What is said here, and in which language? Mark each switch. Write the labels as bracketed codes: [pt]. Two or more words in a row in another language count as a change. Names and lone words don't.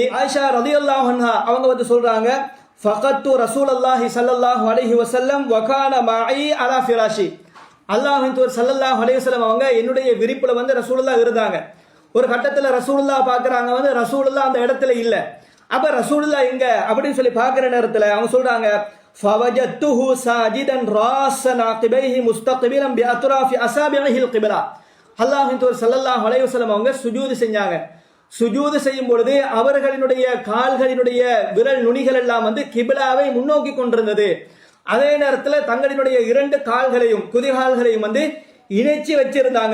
[ta] ஆயிஷா [ar] رضي الله عنها [ta] அவங்க வந்து சொல்றாங்க [ar] فقدت رسول الله صلى الله عليه وسلم وكان معي على فراشي. [ta] அல்லாஹ்வின் தூதர் [ar] صلى الله عليه وسلم [ta] அவங்க என்னுடைய விரிப்புல வந்து ரசூலுல்லாஹ் இருந்தாங்க. ஒரு கட்டத்துல ரசூலுல்லாஹ் பாக்குறாங்க, வந்து ரசூலுல்லாஹ் அந்த இடத்துல இல்ல. அப்ப ரசூலுல்லாஹ் எங்க அப்படின்னு சொல்லி பாக்குற நேரத்துல அவங்க சொல்றாங்க [ar] فوجدته ساجدا راسا عقبيه مستقبلا باطراف اصابعه القبلة. [ta] அல்லாஹ்வின் தூதர் [ar] صلى الله عليه وسلم [ta] அவங்க சுஜூது செஞ்சாங்க. சுஜூது செய்யும் பொழுது அவர்களினுடைய கால்களினுடைய விரல் நுனிகள் எல்லாம் வந்து கிபிலாவை முன்னோக்கி கொண்டிருந்தது. அதே நேரத்தில் தங்களினுடைய இரண்டு கால்களையும் குதிகால்களையும் வந்து இணைச்சி வச்சிருந்தாங்க.